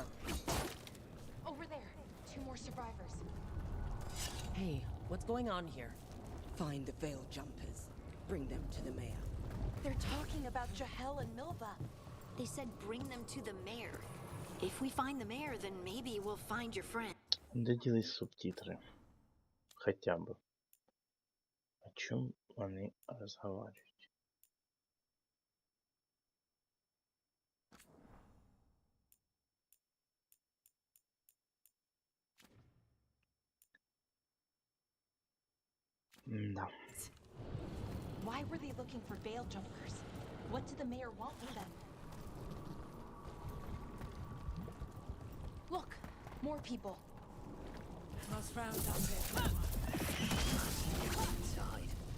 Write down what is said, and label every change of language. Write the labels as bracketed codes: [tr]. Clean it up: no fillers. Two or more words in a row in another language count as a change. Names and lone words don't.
[en] Over there. 2 more survivors. Hey, what's going on here? Find the veil jumpers. Bring them to the mayor. They're talking about Jahel and Milva. They said bring them to the mayor. If we find the mayor, then maybe we'll find your friend. [uk] Де ділись субтитри? [ru] Хотя бы. О чем они разговаривают? Да. [en] Why were they looking for veil jumpers? What did the mayor want with them? Look, more people. Most rounds up here. Inside.